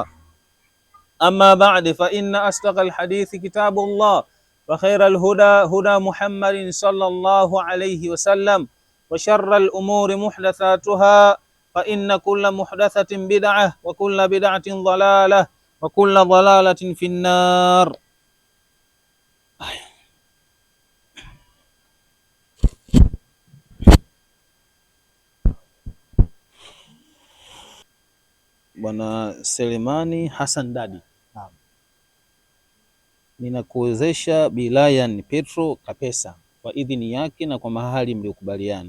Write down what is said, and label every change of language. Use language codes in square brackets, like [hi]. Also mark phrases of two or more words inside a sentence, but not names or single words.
[ar] أما بعد فإن أصدق الحديث كتاب الله وخير الهدى هدى محمد صلى الله عليه وسلم وشر الأمور محدثاتها فإن كل محدثة بدعة وكل بدعة ضلالة وكل ضلالة في النار. [sw] Bwana Selemani Hassan Dadi, ninakuwezesha Bilayan Petro Kapesa kwa idhini yake na kwa mahali mliokubaliana.